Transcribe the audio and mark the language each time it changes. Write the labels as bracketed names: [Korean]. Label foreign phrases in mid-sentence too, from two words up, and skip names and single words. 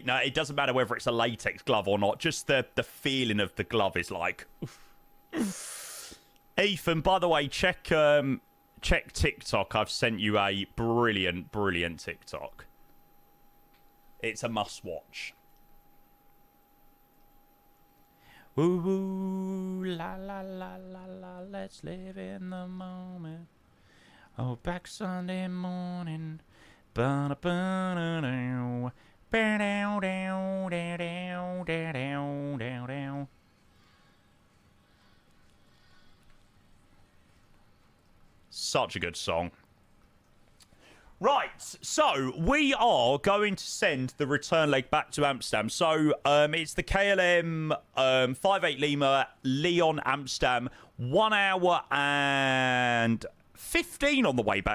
[English] Now, it doesn't matter whether it's a latex glove or not. Just the feeling of the glove is like... Ethan, by the way, check TikTok. I've sent you a brilliant TikTok. It's a must-watch. Woo woo, la la la la la, let's live in the moment. Oh, back Sunday morning. Ba-da-ba-da-dow. Ba-dow-dow-dow-dow-dow-dow. Such a good song. Right, so we are going to send the return leg back to Amsterdam. So it's the KLM 58 Lima, Lyon, Amsterdam, 1 hour and 15 on the way back.